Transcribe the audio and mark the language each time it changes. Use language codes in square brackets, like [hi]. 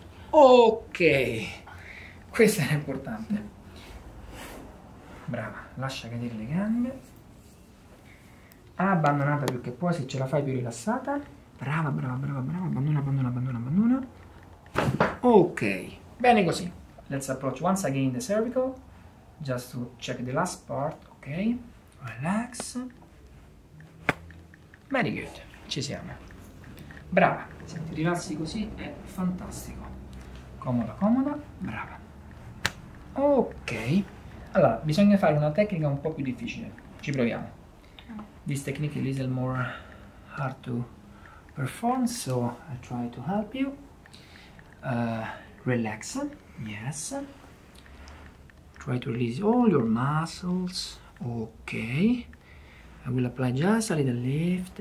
[it] Ok, questo è importante. Brava, lascia cadere le gambe. Abbandonata più che puoi, se ce la fai più rilassata. Brava, abbandona. Ok, Bene così. [en] Let's approach once again the cervical, just to check the last part, ok? Relax. Very good, [it] ci siamo. Brava, se ti rilassi così è fantastico. Comoda, comoda, brava. Ok, allora bisogna fare una tecnica un po' più difficile, ci proviamo. [en] This technique is a little more hard to perform, so I try to help you. Relax, yes. Try to release all your muscles. Okay. I will apply just a little lift.